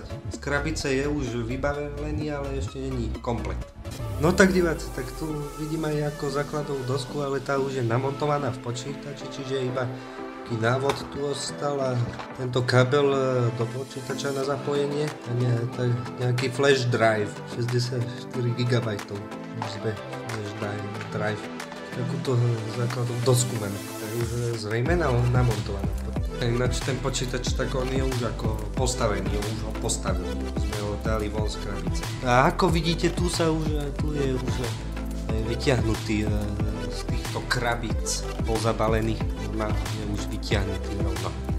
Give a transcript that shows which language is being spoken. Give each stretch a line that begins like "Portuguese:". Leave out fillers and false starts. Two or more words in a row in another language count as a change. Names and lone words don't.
Slovak: Z krabice je už vybavený, ale ešte není komplet. No tak diváci, tak tu vidím aj ako základovú dosku, ale tá už je namontovaná v počítači, čiže iba návod tu ostal a tento kabel do počítača na zapojenie a nejaký
English: flash drive 64 GB USB flash drive,
Slovak: takúto základnú dosku máme, tak už zrejme namontovaná. Ináč ten počítač, tak on je už ako postavený, už ho postavili, sme ho dali von z krabice. A ako vidíte, tu je už vyťahnutý z týchto krabíc, bol zabalený, je už vyťahnutý rovno.